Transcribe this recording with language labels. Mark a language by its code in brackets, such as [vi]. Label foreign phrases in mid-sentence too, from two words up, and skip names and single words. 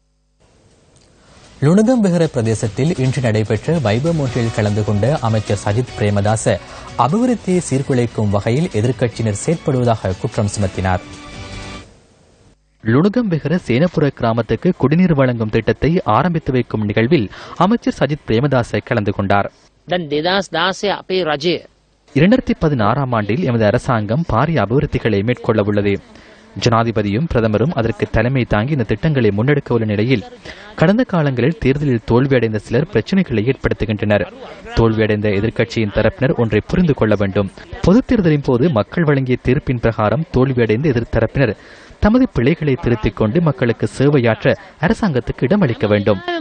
[ta] லுணுகம்பெஹர பிரதேசத்தில் இன்று நடைபெற்ற வைபவம் ஒன்றில் கலந்து கொண்ட அமைச்சர் சஜித் பிரேமதாச அபிவிருத்தியை சீர்குலைக்கும் வகையில் எதிர்க்கட்சியினர் செயற்படுவதாக குற்றம் சுமத்தினார். லுணுகம்பெஹர சேனபுர கிராமத்துக்கு குடிநீர் வழங்கும் திட்டத்தை ஆரம்பித்து வைக்கும் நிகழ்வில் அமைச்சர் சஜித் பிரேமதாச கலந்து கொண்டார். [si] දැන් 2016 අපේ රජය [ta] 2016 ஆண்டில் எமது அரசாங்கம் பாரிய அபிவிருத்திகளை மேற்கொள்ள உள்ளது. ஜனாதிபதியும் பிரதமரும் அதற்கு தலைமை தாங்கி இந்த திட்டங்களை முன்னெடுக்க உள்ள நிலையில் கடந்த காலங்களில் தேர்தலில் தோல்வியடைந்த சிலர் பிரச்சினைகளை ஏற்படுத்துகின்றனர். தோல்வியடைந்த எதிர்க்கட்சியின் தரப்பினர் ஒன்றை புரிந்து கொள்ள வேண்டும். பொதுத் தேர்தலின் போது மக்கள் வழங்கிய தீர்ப்பின் பிரகாரம் தோல்வியடைந்த எதிர்த்தரப்பினர் தமது பிழைகளை திருத்திக் கொண்டு மக்களுக்கு சேவையாற்ற அரசாங்கத்துக்கு இடமளிக்க வேண்டும்.